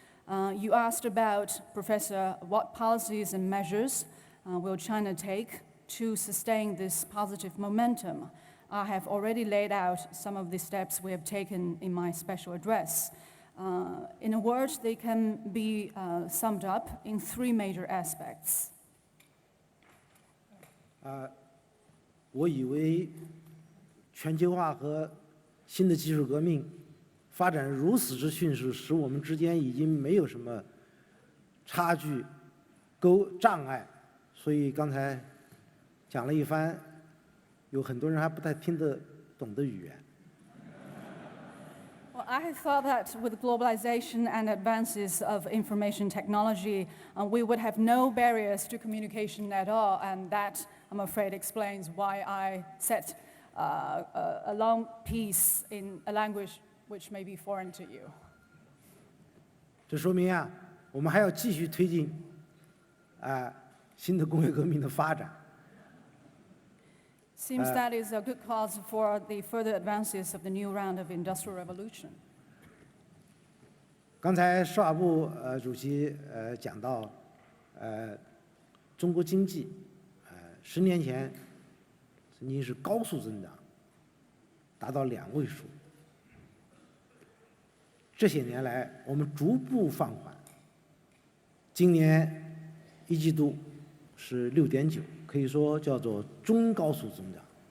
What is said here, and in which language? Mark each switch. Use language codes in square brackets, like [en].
[en] You asked about, Professor, what policies and measures will China take to sustain this positive momentum? I have already laid out some of the steps we have taken in my special address. In a word, they can be summed up in 3 major aspects. [zh] 我以为全球化和新的技术革命发展如此之迅速，使我们之间已经没有什么差距、障碍，所以刚才讲了一番，有很多人还不太听得懂的语言。 [en] Well, I thought that with globalization and advances of information technology, we would have no barriers to communication at all, and that, I'm afraid, explains why I set a long piece in a language which may be foreign to you. [zh] 这说明啊，我们还要继续推进新的工业革命的发展。 [en] Seems that is a good cause for the further advances of the new round of industrial revolution. [zh] 刚才施瓦布主席讲到，中国经济10年前曾经是高速增长，达到2位数。这些年来，我们逐步放缓。今年1季度是6.9%，可以说叫做中高速增长。